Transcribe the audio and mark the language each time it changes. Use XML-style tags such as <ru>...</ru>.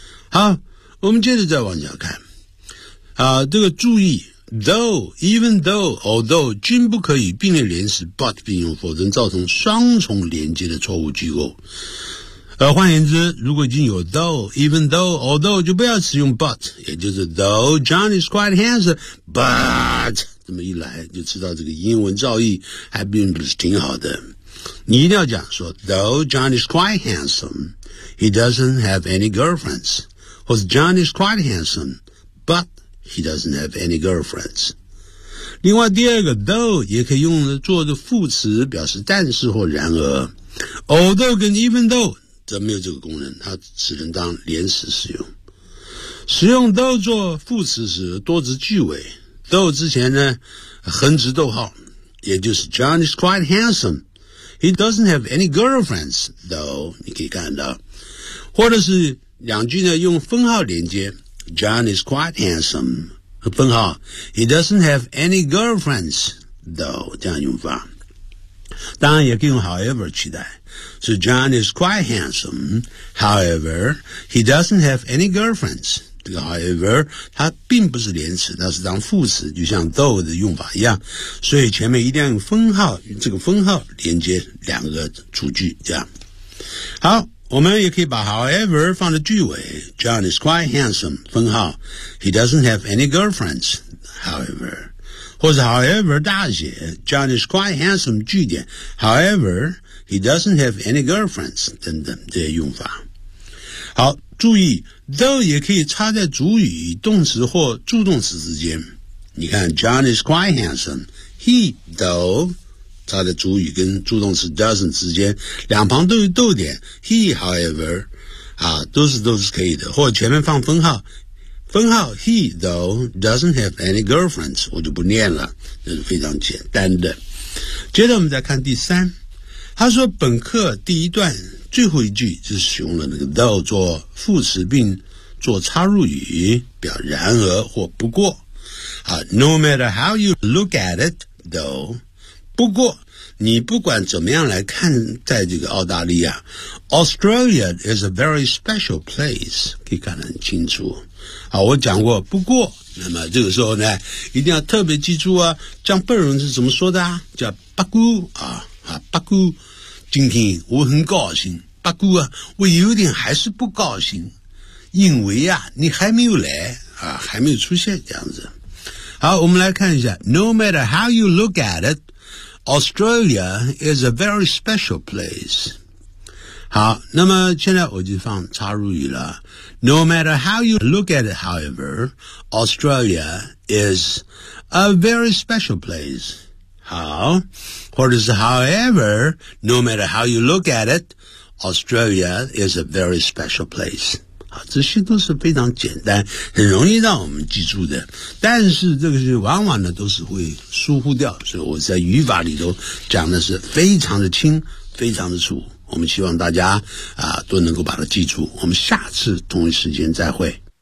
<zh>好，我们接着再往下看。啊，这个注意</zh> <en>though, even though, although,</en> <zh>均不可以并列连词 but 并用，否则造成双重连接的错误句构。换言之，如果已经有</zh> <en>though, even though, although,</en> <zh>就不要使用 but, 也就是</zh> <en>though John is quite handsome, but,</en> <zh>这么一来就知道这个英文造诣还并不是挺好的。你一定要讲说</zh> <en>though John is quite handsome, he doesn't have any girlfriends,</en> <zh>或者</zh> <en>John is quite handsome, but he doesn't have any girlfriends。</en> <zh>另外第二个 though 也可以用作的副词表示但是或然而。 although 跟 even though,则没有这个功能，它只能当连词使用。使用 though 做副词时，多指句尾 though 之前呢，横直逗号，也就是</zh> <en>John is quite handsome, he doesn't have any girlfriends though,</en> <zh>你可以看到，或者是两句呢用分号连接</zh> <en>John is quite handsome</en> <zh>和分号</zh> <en>he doesn't have any girlfriends though,</en> <zh>这样用法。当然也可以用</zh> <en>however</en> <zh>取代，</zh> <en>So John is quite handsome, however, he doesn't have any girlfriends.</en> <zh>这个 however, 它并不是连词，它是当副词，就像 though 的用法一样。所以前面一定要用分号，这个分号连接两个主句，这样。好，我们也可以把 however 放在句尾。</zh> <en>John is quite handsome, 分号。 He doesn't have any girlfriends, however. 或者 however 大写 ,John is quite handsome, 句点 ,however,He doesn't have any girlfriends,</en> <zh>等等这些用法。好，注意 though 也可以插在主语、动词或助动词之间。你看</zh> <en>John is quite handsome, he</en> <zh>though 插在主语跟助动词 doesn't 之间，两旁都有逗点 he however 啊，都是可以的，或者前面放分号，分号</zh> <en>he though doesn't have any girlfriends</en> <zh>我就不念了，这是非常简单的。接着我们再看第三，他说本课第一段最后一句就是使用了那个 though 做副词并做插入语，表然而或不过。</zh> <en>No matter how you look at it, though,</en> <zh>不过你不管怎么样来看待这个澳大利亚，</zh> <en>Australia is a very special place,</en> <zh>可以看得很清楚。好，我讲过不过，那么这个时候呢一定要特别记住啊，像笨人是怎么说的啊，叫八姑啊。啊，八姑，今天我很高兴。八姑啊，我有点还是不高兴，因为啊，你还没有来啊，还没有出现这样子。好，我们来看一下</zh> <en>No matter how you look at it, Australia is a very special place.</en> <zh>好，那么现在我就放插入语了</zh> <en>No matter how you look at it, however, Australia is a very special place.</en> <zh>好，或者是</zh> <en>however, no matter how you look at it, Australia is a very special place.</en> <zh>好，这些都是非常简单很容易让我们记住的，但是这个是往往呢都是会疏忽掉，所以我在语法里头讲的是非常的轻非常的粗，我们希望大家都能够把它记住，我们下次同一时间再会。</zh>